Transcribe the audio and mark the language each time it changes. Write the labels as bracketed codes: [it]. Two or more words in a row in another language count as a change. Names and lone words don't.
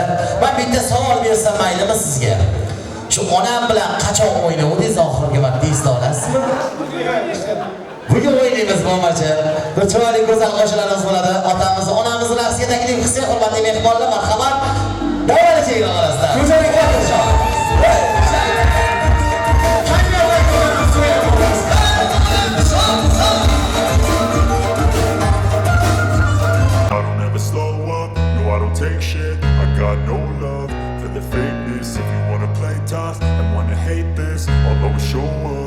[uz] Men bitta savol bersam maylimi sizga? Shu onam bilan qachon o'ynadingiz oxirgi marta esda olasizmi? Bugun o'ynaymiz bo'lmachi. Bir chiroyli go'zal qo'shiqlarimiz bo'ladi. Otamizni, onamizni raqsga taklif qilsak, hurmatli mehmonlar, marhamat. Davlat chegara orasida. Go'zalik qilishmoq. [en] I don't ever slow up, no I don't take shit. I got no love for the fakeness. If you wanna play tough and wanna hate this, I'll always show up.